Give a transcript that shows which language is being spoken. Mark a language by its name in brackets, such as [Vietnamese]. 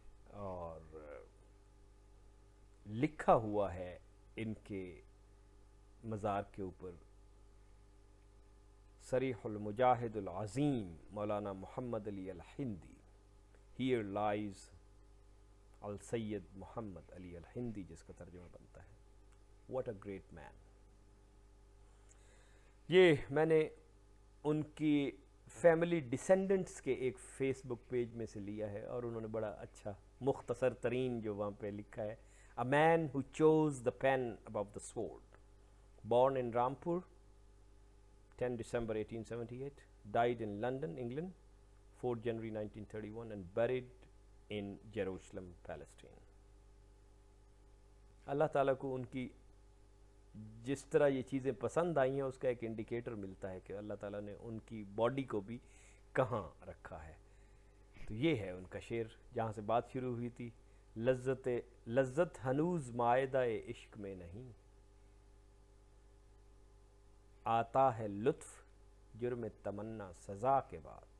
[Urdu] اور لکھا ہوا ہے ان کے مزار کے اوپر [Arabic] صریح المجاہد العظیم [Urdu] مولانا محمد علی الہندی، [English] Here lies [Urdu] السید محمد علی الہندی، جس کا ترجمہ بنتا ہے [English] What a great man. [Urdu] یہ میں نے ان کی فیملی ڈسینڈنٹس کے ایک فیس بک پیج میں سے لیا ہے، اور انہوں نے بڑا اچھا مختصر ترین جو وہاں پہ لکھا ہے [English] A man who chose the pen above the sword. Born in Rampur, 10 December 1878, died in London, England, 4 January 1931, and buried in Jerusalem, Palestine. [Urdu] اللہ تعالیٰ کو ان کی جس طرح یہ چیزیں پسند آئی ہیں اس کا ایک انڈیکیٹر ملتا ہے کہ اللہ تعالیٰ نے ان کی باڈی کو بھی کہاں رکھا ہے. تو یہ ہے ان کا شعر جہاں سے بات شروع ہوئی تھی. لذت ہنوز معاہدہ عشق میں نہیں، آتا ہے لطف جرم تمنا سزا کے بعد.